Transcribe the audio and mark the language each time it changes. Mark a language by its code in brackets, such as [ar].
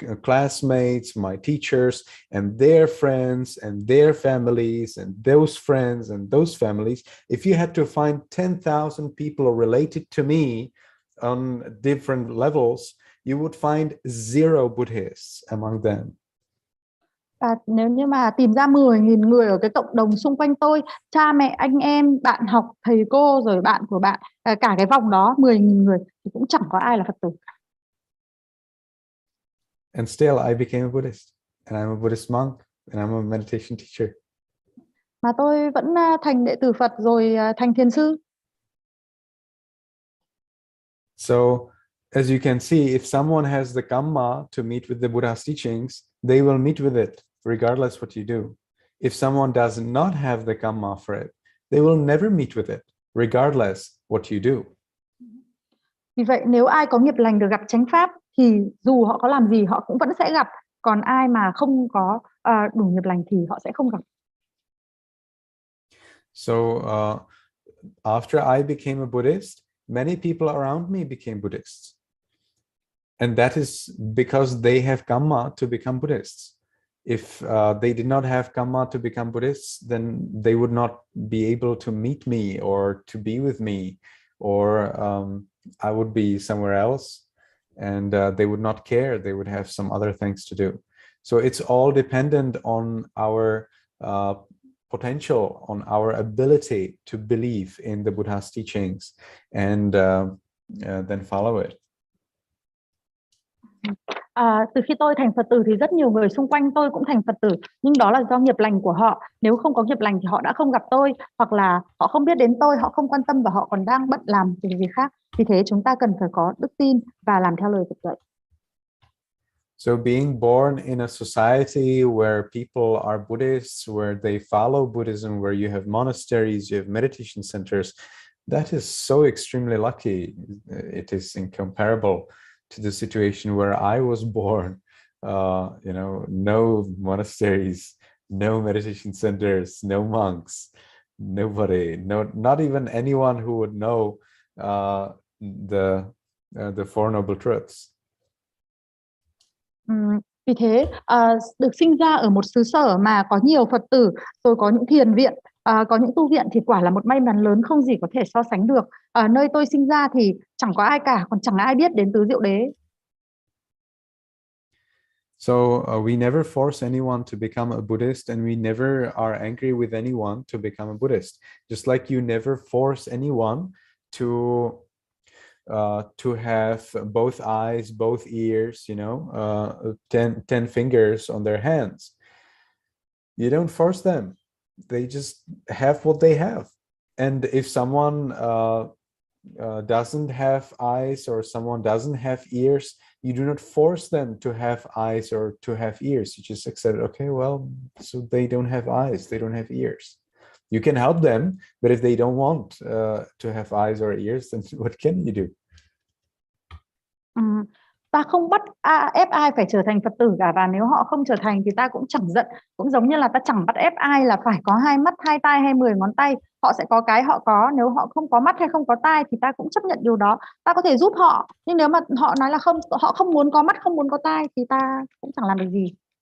[en] classmates, my teachers, and their friends and their families, and those friends and those families, if you had to find 10,000 people related to me on different levels, you would find zero Buddhists among them. [vi] Nếu như mà tìm ra 10.000 người ở cái cộng đồng xung quanh tôi, cha mẹ, anh em, bạn học, thầy cô, rồi bạn của bạn, cả cái vòng đó 10.000 người thì cũng chẳng có ai là Phật tử. [en] And still I became a Buddhist, and I'm a Buddhist monk, and I'm a meditation teacher. [vi] Mà tôi vẫn thành đệ tử Phật, rồi thành thiền sư. [en] So as you can see, if someone has the kamma to meet with the Buddha's teachings, they will meet with it regardless what you do. If someone does not have the kamma for it, they will never meet with it regardless what you do. [vi] Vì vậy nếu ai có nghiệp lành được gặp chánh pháp thì dù họ có làm gì họ cũng vẫn sẽ gặp, còn ai mà không có đủ nghiệp lành thì họ sẽ không gặp. [en] So after I became a Buddhist, many people around me became Buddhists. And that is because they have Kamma to become Buddhists. If they did not have Kamma to become Buddhists, then they would not be able to meet me or to be with me, or I would be somewhere else, and they would not care. They would have some other things to do. So it's all dependent on our potential, on our ability to believe in the Buddha's teachings and then follow it. [vi] Từ khi tôi thành Phật tử thì rất nhiều người xung quanh tôi cũng thành Phật tử, nhưng đó là do nghiệp lành của họ. Nếu không có nghiệp lành thì họ đã không gặp tôi, hoặc là họ không biết đến tôi, họ không quan tâm và họ còn đang bận làm việc gì khác. Vì thế chúng ta cần phải có đức tin và làm theo lời Phật dạy. [en] So being born in a society where people are Buddhists, where they follow Buddhism, where you have monasteries, you have meditation centers, that is so extremely lucky. It is incomparable to the situation where I was born. No monasteries, no meditation centers, no monks, nobody, not even anyone who would know the Four Noble Truths. [vi] Vì thế được sinh ra ở một xứ sở mà có nhiều Phật tử, rồi có những thiền viện, có những tu viện thì quả là một may mắn lớn không gì có thể so sánh được. Nơi tôi sinh ra thì chẳng có ai cả, còn chẳng ai biết đến tứ diệu đế. [en] So we never force anyone to become a Buddhist, and we never are angry with anyone to become a Buddhist. Just like you never force anyone to have both eyes, both ears, 10 fingers on their hands. You don't force them. They just have what they have. And if someone doesn't have eyes or someone doesn't have ears, you do not force them to have eyes or to have ears. You just accept, okay, well, so they don't have eyes, they don't have ears. You can help them, but if they don't want to have eyes or ears, then what can you do? [vi] Ta không bắt ép ai phải trở thành Phật tử cả, và nếu họ không trở thành thì ta cũng chẳng giận. Cũng giống như là ta chẳng bắt ép ai là phải có 2 mắt, 2 tai hay 10 ngón tay. Họ sẽ có cái họ có. Nếu họ không có mắt hay không có tai thì ta cũng chấp nhận điều đó. Ta có thể giúp họ, nhưng nếu mà họ nói là không, họ không muốn có mắt, không muốn có tai thì ta cũng chẳng làm được gì.